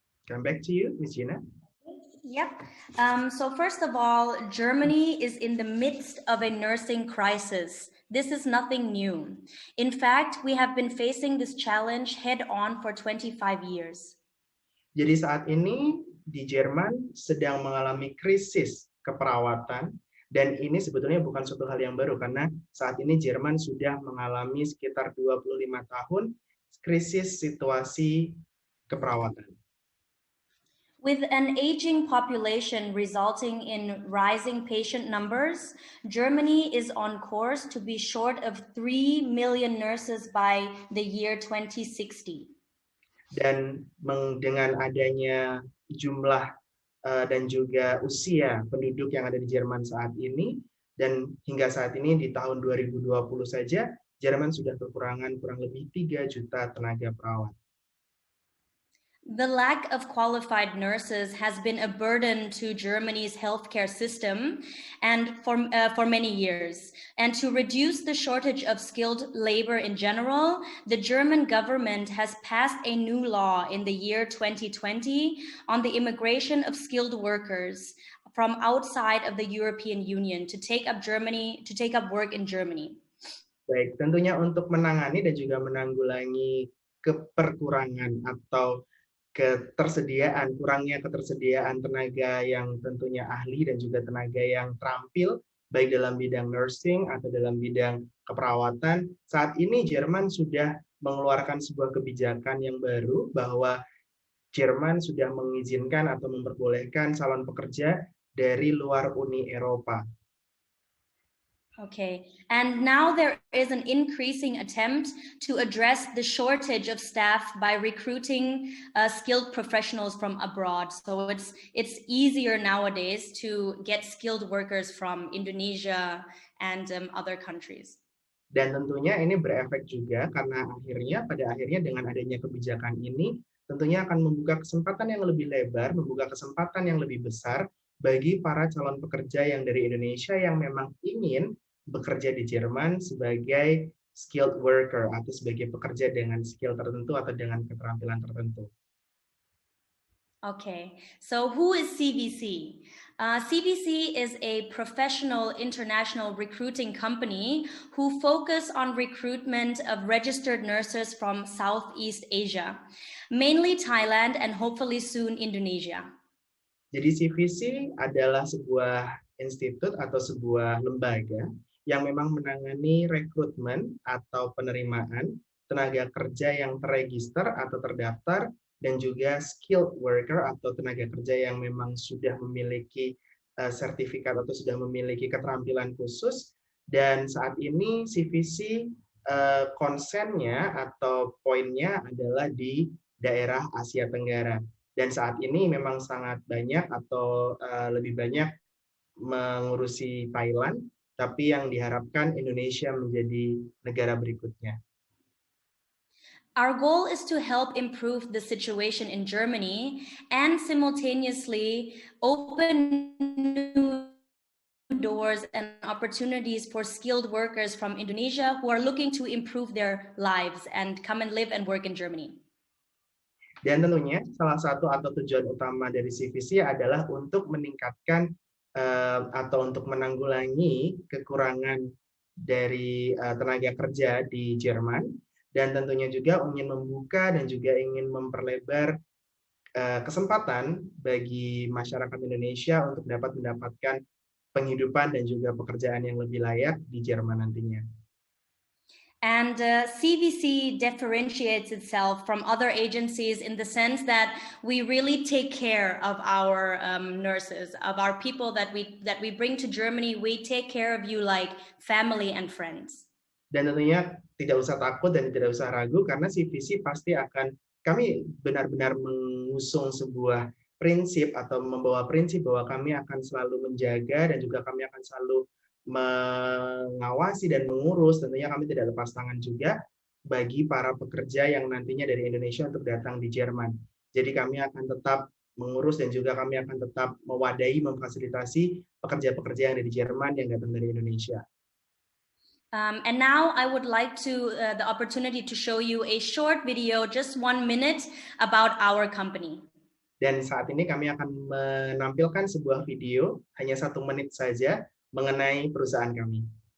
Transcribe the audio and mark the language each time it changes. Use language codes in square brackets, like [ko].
[en] Come back to you, Miss Gina. Yep. So first of all, Germany is in the midst of a nursing crisis. This is nothing new. In fact, we have been facing this challenge head-on for 25 years. [id] Jadi saat ini di Jerman sedang mengalami krisis keperawatan, dan ini sebetulnya bukan suatu hal yang baru karena saat ini Jerman sudah mengalami sekitar 25 tahun krisis situasi keperawatan. [en] With an aging population resulting in rising patient numbers, Germany is on course to be short of 3 million nurses by the year 2060. [id] Dan dengan adanya jumlah dan juga usia penduduk yang ada di Jerman saat ini, dan hingga saat ini di tahun 2020 saja, Jerman sudah kekurangan kurang lebih 3 juta tenaga perawat. [en] The lack of qualified nurses has been a burden to Germany's healthcare system and for many years. And to reduce the shortage of skilled labor in general, the German government has passed a new law in the year 2020 on the immigration of skilled workers from outside of the European Union to take up work in Germany. [id] Baik, tentunya untuk menangani dan juga menanggulangi keperkurangan atau kurangnya ketersediaan tenaga yang tentunya ahli dan juga tenaga yang terampil, baik dalam bidang nursing atau dalam bidang keperawatan. Saat ini Jerman sudah mengeluarkan sebuah kebijakan yang baru bahwa Jerman sudah mengizinkan atau memperbolehkan calon pekerja dari luar Uni Eropa. [en] Okay, and now there is an increasing attempt to address the shortage of staff by recruiting skilled professionals from abroad. So it's easier nowadays to get skilled workers from Indonesia and other countries. [id] Dan tentunya ini berefek juga karena pada akhirnya dengan adanya kebijakan ini tentunya akan membuka kesempatan yang lebih lebar, membuka kesempatan yang lebih besar bagi para calon pekerja yang dari Indonesia yang memang ingin bekerja di Jerman sebagai [en] skilled worker [id] atau sebagai pekerja dengan skill tertentu atau dengan keterampilan tertentu. [en] Okay, so who is CVC? CVC is a professional international recruiting company who focus on recruitment of registered nurses from Southeast Asia, mainly Thailand and hopefully soon Indonesia. [id] Jadi CVC adalah sebuah institut atau sebuah lembaga yang memang menangani rekrutmen atau penerimaan tenaga kerja yang terregister atau terdaftar dan juga [en] skilled worker [id] atau tenaga kerja yang memang sudah memiliki sertifikat atau sudah memiliki keterampilan khusus. Dan saat ini CVC konsennya atau poinnya adalah di daerah Asia Tenggara. Dan saat ini memang sangat banyak atau lebih banyak mengurusi Thailand, tapi yang diharapkan Indonesia menjadi negara berikutnya. [en] Our goal is to help improve the situation in Germany and simultaneously open new doors and opportunities for skilled workers from Indonesia who are looking to improve their lives and come and live and work in Germany. [id] Dan tentunya salah satu atau tujuan utama dari CVC adalah untuk meningkatkan atau untuk menanggulangi kekurangan dari tenaga kerja di Jerman. Dan tentunya juga ingin membuka dan juga ingin memperlebar kesempatan bagi masyarakat Indonesia untuk dapat mendapatkan penghidupan dan juga pekerjaan yang lebih layak di Jerman nantinya. [en] And CVC differentiates itself from other agencies in the sense that we really take care of our nurses, of our people that we bring to Germany. We take care of you like family and friends. [id] Dan tentunya tidak usah takut dan tidak usah ragu karena CVC pasti kami benar-benar mengusung sebuah prinsip atau membawa prinsip bahwa kami akan selalu menjaga dan juga kami akan selalu mengawasi dan mengurus, tentunya kami tidak lepas tangan juga bagi para pekerja yang nantinya dari Indonesia untuk datang di Jerman. Jadi kami akan tetap mengurus dan juga kami akan tetap mewadahi, memfasilitasi pekerja-pekerja yang ada di Jerman yang datang dari Indonesia. [en] And now I would like the opportunity to show you a short video, just 1 minute, about our company. [id] Dan saat ini kami akan menampilkan sebuah video, hanya 1 menit saja, mengenai perusahaan kami.